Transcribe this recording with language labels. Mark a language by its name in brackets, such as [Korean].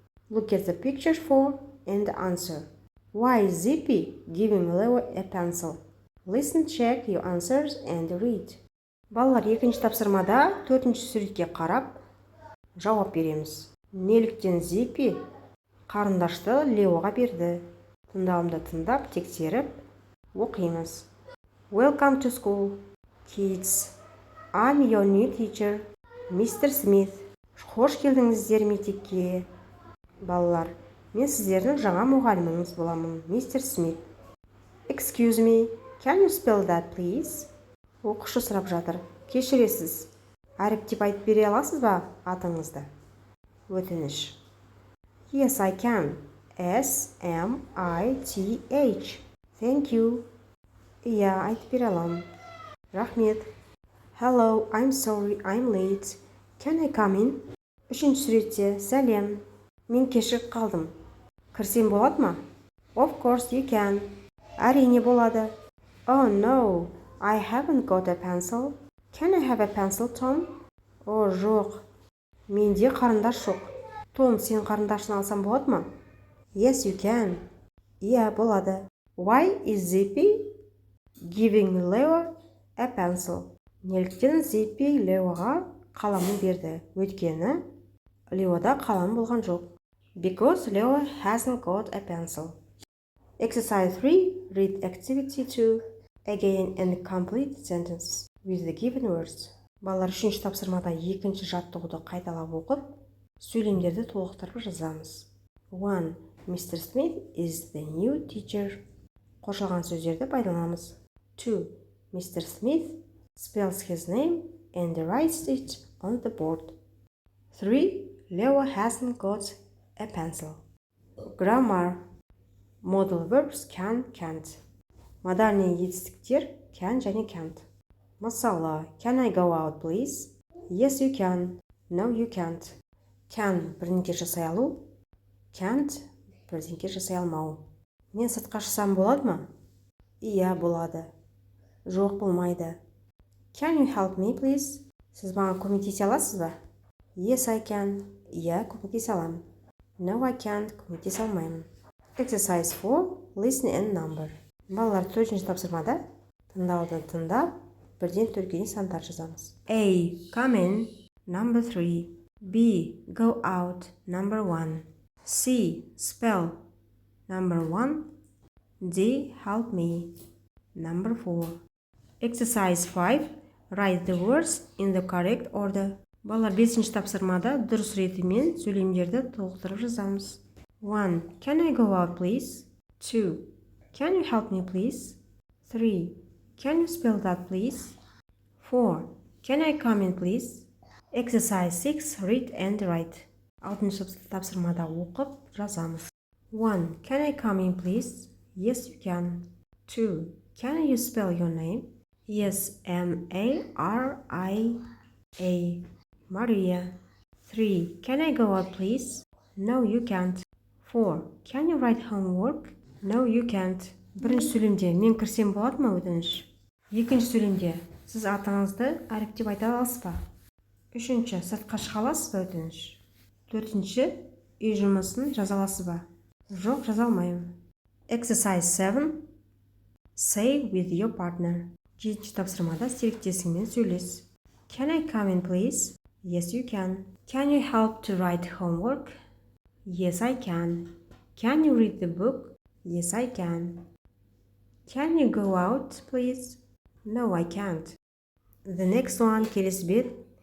[English] Look at the picture 4 and answer. Why is Zippy giving Leo a pencil? Listen, check your answers and read. [Kazakh] Балалар, екінші тапсырмада 4-ші суретке қарап жауап береміз. Неліктен Zippy қарындашты Леоға берді? Тыңдауымды тыңдап, тексеріп оқимыз. [English] Welcome to school, kids. I'm your new teacher, Mr. Smith. [Kazakh] Қош келдіңіздер мектепке. Балалар, мен сіздердің жаңа мұғаліміңіз боламын, Mr. Smith. [English] Excuse me, can you spell that, please? [Kazakh] Оқушы сұрап жатыр. Кешіресіз. Әріптеп айтып бере аласыз ба атыңызды? Өтініш. [English] Yes, I can. S-M-I-T-H. Thank you. [Kazakh] Иә, айтып бере аламын. Рахмет. [English] Hello, I'm sorry, I'm late. Can I come in? [Kazakh] Үшінші суретте, сәлем. Мен кешігіп қалдым. Кірсем болады ма? [English] Of course you can. [Kazakh] Әрине болады. [English] Oh no, I haven't got a pencil. Can I have a pencil, Tom? [Kazakh] О, жоқ. Менде қарындаш жоқ. Том, сен қарындашын алсам болады ма? [English] Yes, you can. [Kazakh] Иә, болады. [English] Why is Zippy giving Leo a pencil? [Kazakh] Неліктен Zippy Леоға қаламын берді? Өйткені Леода қалам болған жоқ. [English] Because Leo hasn't got a pencil. Exercise 3. Read activity 2 again and complete the sentence with the given words. Балалар, үшінші тапсырмада екінші жаттығуды қайталап оқып, сөйлемдерді толықтырып жазамыз. 1. Mr. Smith is the new teacher. [Kazakh] Қосылған сөздерді пайдаланамыз. [English] 2. Mr. Smith spells his name and writes it on the board. 3. Leo hasn't got a pencil. Grammar. Modal verbs can, can't. [Kazakh] Модальный етістіктер can және can't. Мысалы, [English] can I go out, please? Yes, you can. No, you can't. [Kazakh] Can бірдеңке жасай алу. Can't бірдеңке жасай алмау. Мен сыртқа шықсам болады ма? Иә, болады. Жоқ, болмайды. [English] Can you help me, please? [Kazakh] Сіз маған көмектесе аласыз ба? [English] Yes, I can. [Kazakh] Иә, көмектесе аламын. [English] No, I can't. [Kazakh] Көмектесе алмаймын. [English] Exercise 4. Listen and number. [Kazakh] Балалар, 4-ші тапсырмада тыңдауды тыңдап, бірден 4-ге дейін сандар жазамыз. [English] A. Come in. Number 3. B. Go out. Number 1. C. Spell. Number 1. D. Help me. Number 4. Exercise 5. Write the words in the correct order. [Kazakh] Балалар, 5-ші тапсырмада дұрыс ретімен сөйлемдерді толықтырып жазамыз. [English] 1. Can I go out, please? 2. Can you help me, please? 3. Can you spell that, please? 4. Can I come in, please? Exercise 6. Read and write. [Kazakh] 6-ші тапсырмада оқып жазамыз. [English] 1. Can I come in, please? Yes, you can. 2. Can you spell your name? Yes, M-A-R-I-A. Maria. 3. Can I go out, please? No, you can't. 4. Can you write homework? No, you can't. [Kazakh] Бірінші сөйлемде мен кірсем болады ма өтініш? Екінші сөйлемде сіз атыңызды әріптеп айта аласыз ба? Үшінші сыртқа шыға аласыз ба өтініш? Төртінші үй жұмысын жаза аласыз ба? Жоқ, жаза алмаймын. [English] Exercise 7. Say with your partner. [Kazakh] 7-ші тапсырмада серіктесіңмен сөйлес. [English] Can I come in, please? Yes, you can. Can you help to write homework? Yes, I can. Can you read the book? Yes, I can. Can you go out, please? No, I can't. The next one, [Kazakh] келесі бет.